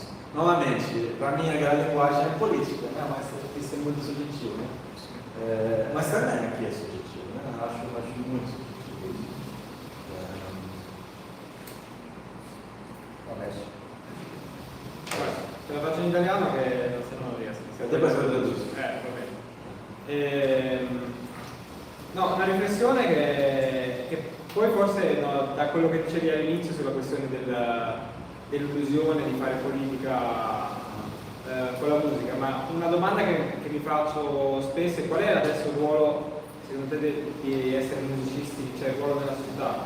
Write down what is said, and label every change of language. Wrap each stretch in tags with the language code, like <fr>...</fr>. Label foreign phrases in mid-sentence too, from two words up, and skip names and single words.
<pt>Novamente, para mim a linguagem é política, né? Mas isso é muito subjetivo, né? Mas também aqui é subjetivo, né? Acho muito subjetivo.</pt> <it>Te la faccio in italiano che se no non riesco.</it> <pt>Depois eu traduzo.</pt> <it>Va bene. No, una riflessione che poi forse da quello che dicevi all'inizio sulla questione dell'illusione di fare politica con la musica, ma una domanda che mi faccio spesso è: qual è adesso il ruolo, secondo te, di essere musicisti, cioè il ruolo della società?</it>